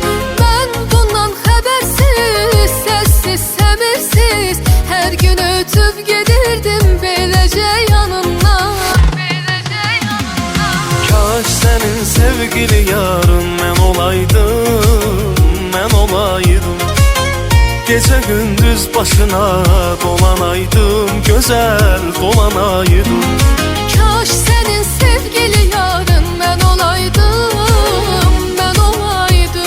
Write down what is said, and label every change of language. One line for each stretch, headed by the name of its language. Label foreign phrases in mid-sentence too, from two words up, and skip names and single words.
Azerbaijani: Mən bundan xəbərsiz, səssiz, səbirsiz hər gün ötüb gedirdim beləcə yanından. Kaş sənin sevgili yarın mən olaydım, mən olaydım.
Turkish: Gece gündüz başına dolanaydım, güzel dolanaydım. Kaş senin sevgili yarın ben olaydım, ben olaydım.